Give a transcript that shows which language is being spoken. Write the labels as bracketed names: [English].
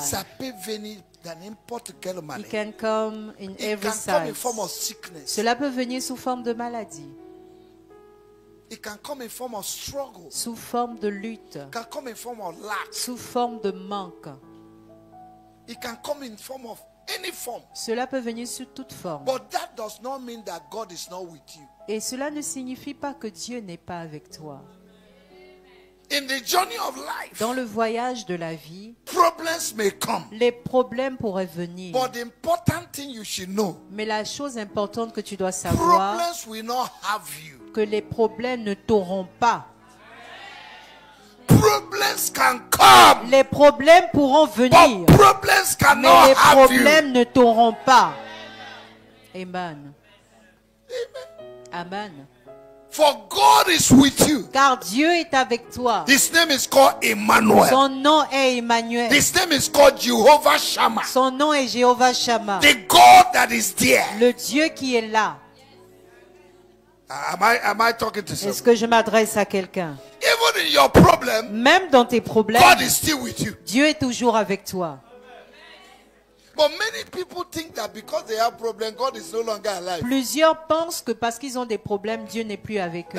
[French] Ça peut venir dans n'importe quelle manière. [English] It can come in every side. [French] Cela peut venir sous forme de maladie. [English] It can come in form of struggle. [French] Sous forme de lutte. [English] It can come in form of lack. [French] Sous forme de manque. [English] It can come in form of any form. [French] Cela peut venir sous toute forme. [English] But that does not mean that God is not with you. [French] Et cela ne signifie pas que Dieu n'est pas avec toi. [English] In the journey of life, [French] dans le voyage de la vie, [English] problems may come. [French] Les problèmes pourraient venir. [English] But the important thing you should know, [French] mais la chose importante que tu dois savoir, [English] problems will not have you. [French] Que les problèmes ne t'auront pas. [English] Problems can come. [French] Les problèmes pourront venir. [English] But problems cannot [French] mais les [English] have [French] problèmes [English] you. [French] Ne t'auront pas. Amen. Amen. [English] For God is with you. [French] Car Dieu est avec toi. [English] His name is called Emmanuel. [French] Son nom est Emmanuel. [English] His name is called Jehovah Shammah. [French] Son nom est Jéhovah Shammah. [English] The God that is there. [French] Le Dieu qui est là. [English] Am I talking to someone? [French] Est-ce que je m'adresse à quelqu'un? [English] Even in your problem, [French] même dans tes problèmes, [English] God is still with you. [French] Dieu est toujours avec toi. [English] But many people think that because they have problem, God is no longer alive. [French] Plusieurs pensent que parce qu'ils ont des problèmes, Dieu n'est plus avec eux.